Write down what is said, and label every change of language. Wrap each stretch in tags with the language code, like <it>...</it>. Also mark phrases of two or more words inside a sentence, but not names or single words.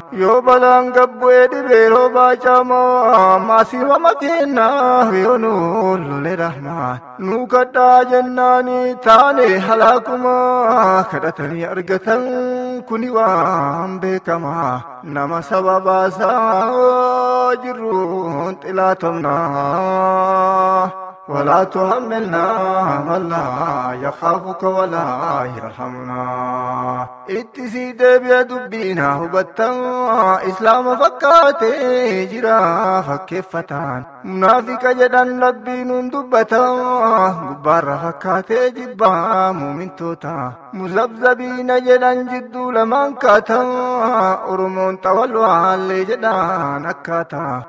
<om>Yoo balaan gabbu'ee dhibee roobaa caamaa, maasii mama kennaa yoo nu lole rahmaa. Nu kadhaa jennaani taane halaakuma, kadhatanii argatan kuni waan beekama. Nama sababaasaa jirruun xilaatomnaa.</om> <ar>ولا تحملنا ما لا يخافك ولا يرحمنا.</ar> <om>Itti si deebi'a dubbiina hubatta. Islaama fakkaatee jira fakkeeffataan. Munaafiqa jedhan Rabbiin nun dubbata. Gubbaarra fakkaatee jibba muumintoota. Muzabzabiina jedhan jidduu lamaan kaata. Oromoon xawal waallee jedhan akkaata.</om>